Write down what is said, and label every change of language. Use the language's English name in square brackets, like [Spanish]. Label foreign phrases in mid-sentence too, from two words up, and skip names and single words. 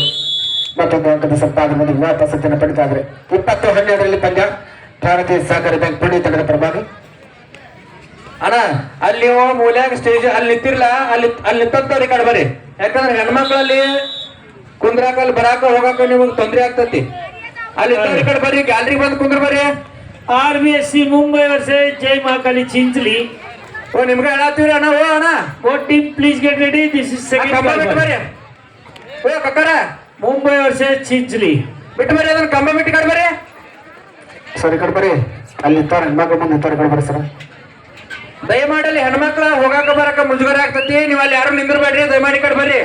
[Kannada] ಮತ್ತೊಂದು ಅಂಕದ ಸಂಪಾದನೆ ವಾಪಸನ್ನು ಪಡಿತಾ ಇದ್ರೆ 20-12 ಪಂದ್ಯ ಭಾರತೀಯ ಸಹಕಾರಿ ಬ್ಯಾಂಕ್ ಪುಣೆ ತಂಡದ ಪರವಾಗಿ. ಅಣ್ಣ ಅಲ್ಲಿ ಮೂಲ್ಯಾಗ ಸ್ಟೇಜ್ ಅಲ್ಲಿ ನಿಂತಿರ್ಲ, ಅಲ್ಲಿ ನಿಂತವ್ರ ಈ ಕಡೆ ಬರ್ರಿ, ಯಾಕಂದ್ರೆ ಹೆಣ್ಮಕ್ಳಲ್ಲಿ ಕುಂದ್ರಾಕ ಅಲ್ಲಿ ಬರಾಕ ಹೋಗಾಕ ನಿಮಗೆ ತೊಂದರೆ ಆಗ್ತತಿ. ಅಲ್ಲಿ ಈ ಕಡೆ ಬರ್ರಿ, ಗ್ಯಾಲರಿ ಬಂದು ಕುಂದ್ರ ಬರ್ರಿ. आरबीएससी मुंबई वर्सेस जय महाकाली चिंचली. ಓ ನಿಮ್ಗೆ ಹೇಳತ್ತೀವ್ರಿ ಅಣ್ಣ. ಓ ಅಣ್ಣ, [English] Both team please get ready. This is second [Kannada] ಕಂಬ ಬಿಟ್ಟು [English] ball. [Kannada] ಬರ್ರಿ. ಓ ಕಕ್ಕರ Mumbai versus Chinchley. ಬಿಟ್ಟು ಬರ್ರಿ, ಅದನ್ನ ಕಂಬ ಬಿಟ್ಟು ಕಡೆ ಬರ್ರಿ. ಸರ್ ಈ ಕಡೆ ಬರ್ರಿ, ಅಲ್ಲಿ ಇರ್ತಾರೆ ಹೆಣ್ಮಕ್ಳು ಮುಂದೆ ಇರ್ತಾರೆ, ಕಡೆ ಬರ್ರಿ ಸರ್. ದಯಮಾಡಿ ಅಲ್ಲಿ ಹೆಣ್ಮಕ್ಳ ಹೋಗಾಕ ಬರಾಕ ಮುಜುಗರ ಆಗ್ತತಿ. ನೀವು ಅಲ್ಲಿ ಯಾರು ನಿಂದಿರ್ಬೇಡ್ರಿ, ದಯಮಾಡಿ ಈ ಕಡೆ ಬರ್ರಿ.